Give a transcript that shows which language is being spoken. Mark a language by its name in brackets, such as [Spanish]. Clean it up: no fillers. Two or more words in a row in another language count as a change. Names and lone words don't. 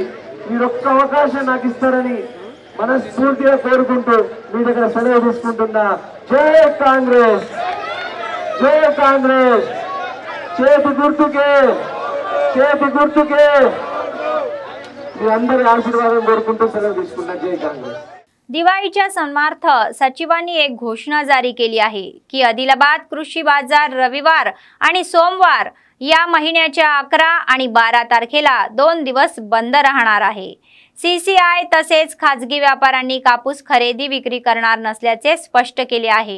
[Telugu] మీరు ఒక్క అవకాశం నాకు ఇస్తారని మనస్ఫూర్తిగా కోరుకుంటూ మీ దగ్గర సెలవు తీసుకుంటున్నా। జై కాంగ్రెస్, జై కాంగ్రెస్, చేతి గుర్తుకే మీ అందరి ఆశీర్వాదం కోరుకుంటూ సెలవు తీసుకున్నా। జై కాంగ్రెస్। [Marathi] दिवाळीच्या सन्मार्थ सचिवांनी एक घोषणा जारी केली आहे की आदिलाबाद कृषी बाजार रविवार आणि सोमवार या महिन्याच्या 11 आणि 12 तारखेला 2 दिवस बंद राहणार आहे। CCI तसेच खाजगी व्यापाऱ्यांनी कापूस खरेदी विक्री करणार नसल्याचे स्पष्ट केले आहे।